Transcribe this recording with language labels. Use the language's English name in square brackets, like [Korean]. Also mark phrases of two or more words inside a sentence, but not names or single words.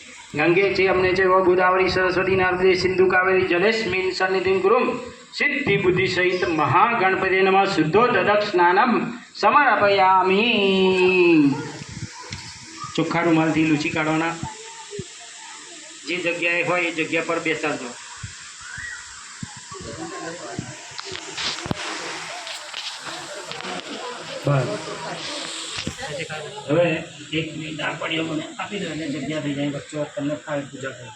[Sanskrit] गंगे च यमुने चैव गोदावरी सरस्वती नर्मदे सिंधु कावेरी जलेस्मिन् सन्निधिं कुरुं सिद्धि बुद्धि सहित महागणपति नमः शुद्धोदक स्नानम समर्पयामि। [Gujarati] ચોખ્ખા રૂમાલથી લૂછી કાઢવાના, જે જગ્યાએ હોય એ જગ્યા પર બેસાડજો। બસ હવે એક મિનિટ આ પડ્યો મને આપી દો અને જગ્યા થઈ જાય વચ્ચે તમને ફાવે પૂજા કરે।